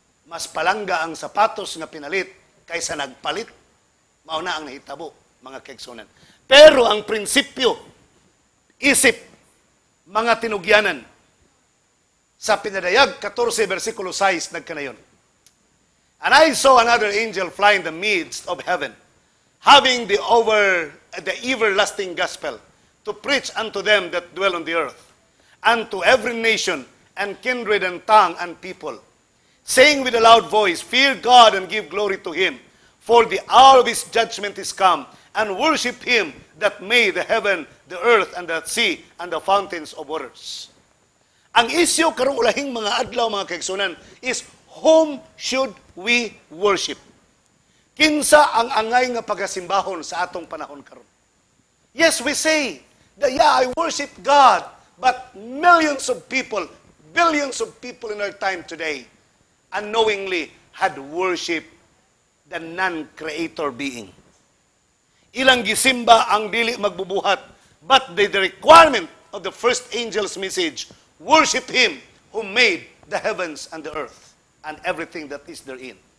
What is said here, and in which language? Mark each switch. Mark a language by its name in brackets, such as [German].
[Cebuano] Mas palangga ang sapatos nga pinalit kaysa nagpalit. Mauna ang nahitabo, mga kaigsunan. Pero ang prinsipyo, isip, mga tinugyanan, sa Pinadayag 14 versikulo 6 nagkanayon. [English] And I saw another angel fly in the midst of heaven, having the everlasting gospel, to preach unto them that dwell on the earth, and to every nation, and kindred, and tongue, and people, saying with a loud voice, Fear God, and give glory to him, for the hour of his judgment is come, and worship him that made the heaven, the earth, and the sea, and the fountains of waters. [Cebuano] Ang isyu karong ulahing mga adlaw, mga kaigsunan, [English] is whom should we worship? [Cebuano] Kinsa ang angay nga pagasimbahon sa atong panahon karon? [English] Yes, we say that, I worship God, but millions of people, billions of people in our time today, unknowingly had worshipped the non-creator being. [Cebuano] Ilang gisimba ang dili magbubuhat, but the requirement of the first angel's message, worship him who made the heavens and the earth and everything that is therein.